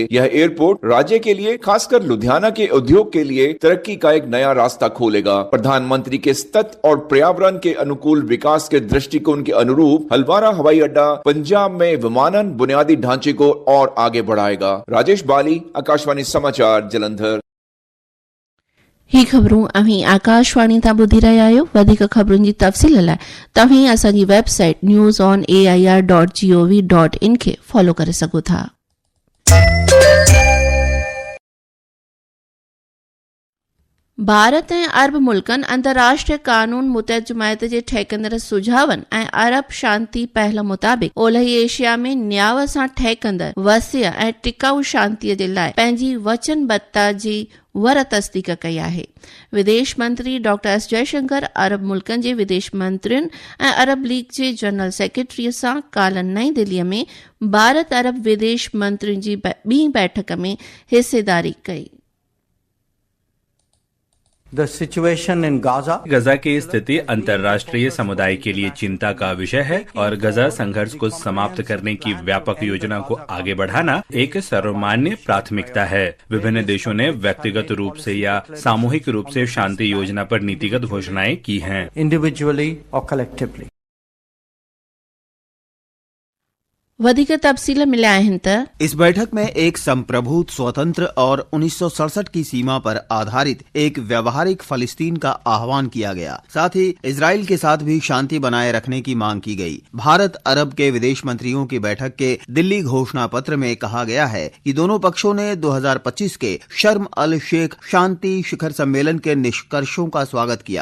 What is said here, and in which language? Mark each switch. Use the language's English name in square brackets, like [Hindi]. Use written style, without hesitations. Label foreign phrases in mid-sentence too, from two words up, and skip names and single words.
[Hindi] यह एयरपोर्ट राज्य के लिए, खासकर लुधियाना के उद्योग के लिए तरक्की का एक नया रास्ता खोलेगा. प्रधानमंत्री के सतत और पर्यावरण के अनुकूल विकास के दृष्टिकोण के अनुरूप हलवारा हवाई अड्डा पंजाब में विमानन बुनियादी ढांचे को और आगे बढ़ाएगा. राजेश बाली, आकाशवाणी समाचार, जालंधर. [Sindhi] ही ख़बरूं अहीं आकाशवाणी तां ॿुधी रहिया आहियो। वधीक ख़बरुनि जी तफ़सील लाइ तव्हीं असांजी वेबसाइट news.on.air.gov.in खे फॉलो करे सघो था। भारत ऐं अरब मुल्कनि अंतर्राष्ट्रीय कानून मुतहद जमायत जे ठहकंदड़ सुझावनि ऐं अरब शांती पहल मुताबिक़ ओलही एशिया में न्याव सां ठहकंदड़ वसीअ ऐं टिकाऊ शांतीअ जे लाइ पंहिंजी वचनबद्धता जी वर तस्दीक कई आहे। विदेश मंत्री डॉक्टर एस जयशंकर अरब मुल्कनि जे विदेश मंत्रियुनि ऐं अरब लीग जे जनरल सेक्रेटरीअ सां काल्ह नईं दिल्लीअ में भारत अरब विदेश मंत्रियुनि जी ॿी बैठक में हिसेदारी कई। [English] The situation in Gaza. [Hindi] गजा की स्थिति अंतर्राष्ट्रीय समुदाय के लिए चिंता का विषय है और गजा संघर्ष को समाप्त करने की व्यापक योजना को आगे बढ़ाना एक सर्वमान्य प्राथमिकता है। विभिन्न देशों ने व्यक्तिगत रूप से या सामूहिक रूप से शांति योजना पर नीतिगत घोषणाएं की हैं। [English] Individually or collectively. [Sindhi] वधिक तफसील मिलिया आहिनि त [Hindi] इस बैठक में एक संप्रभुत्व स्वतंत्र और 1967 की सीमा पर आधारित एक व्यवहारिक फलस्तीन का आह्वान किया गया। साथ ही इजराइल के साथ भी शांति बनाए रखने की मांग की गई। भारत अरब के विदेश मंत्रियों की बैठक के दिल्ली घोषणा पत्र में कहा गया है कि दोनों पक्षों ने 2025 के शर्म अल शेख शांति शिखर सम्मेलन के निष्कर्षों का स्वागत किया।